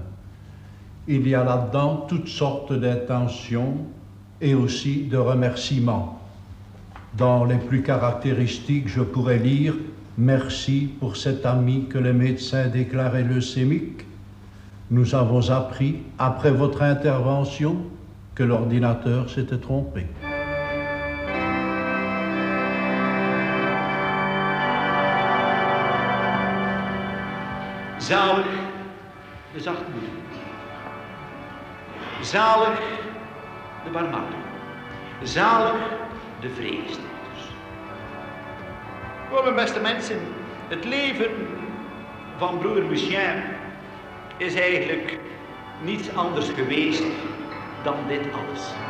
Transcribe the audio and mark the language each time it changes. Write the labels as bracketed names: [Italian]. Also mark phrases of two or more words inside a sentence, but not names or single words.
[French] Il y a là-dedans toutes sortes d'intentions et aussi de remerciements. Dans les plus caractéristiques, je pourrais lire « Merci pour cet ami que les médecins déclaraient leucémique. Nous avons appris, après votre intervention, que l'ordinateur s'était trompé. » [Dutch] Zalig de zachtmoedigen. Zalig de barmhartigen. Zalig de vredestichters. Oh, mijn beste mensen, het leven van broer Lucien is eigenlijk niets anders geweest dan dit alles.